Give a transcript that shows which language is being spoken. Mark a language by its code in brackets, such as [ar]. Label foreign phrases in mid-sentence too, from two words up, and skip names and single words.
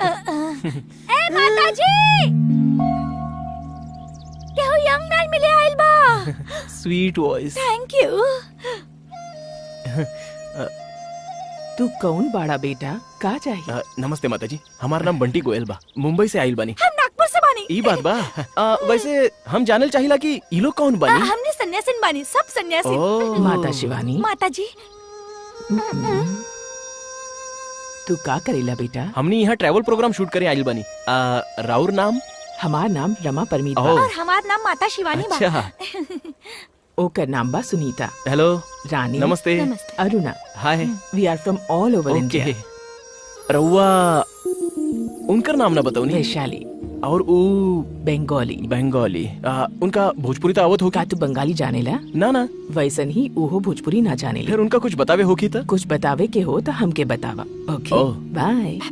[bho] ए माताजी, केहू यंग मैन मिले आइल बा। [en] Sweet voice. Thank you. [bho] तू कौन बाड़ा बेटा? का चाहिए? नमस्ते माताजी, हमारा नाम बंटी गोयल बा, मुंबई से आइल बानी। हम नागपुर से बानी। ई बात बा। वैसे हम जानल चाहिला कि ई लोग कौन बानी? हमने सन्यासिन बानी, सब सन्यासी। ओह। माता शिवानी, माताजी, तू का करेला बेटा? हमने यहाँ [en] travel program shoot [bho] करे आइल बानी। राउर नाम? हमार नाम रमा परमीत ओह। बा। और हमार नाम माता शिवानी बा। अच्छा। ओकर नाम बा सुनीता। हेलो, रानी, नमस्ते। नमस्ते। अरुणा। हाय। [en] We are from all over [bho] ओके। इंडिया। रउआ उनकर नाम ना बताओ नी। वैशाली, और ऊ बंगाली। बंगाली। उनका भोजपुरी तो आवत होगी? का तू बंगाली जानेला? ना वैसन ही ओहो भोजपुरी ना जानेला। फिर उनका कुछ बतावे होगी तो? कुछ बतावे के हो तो हमके बतावा।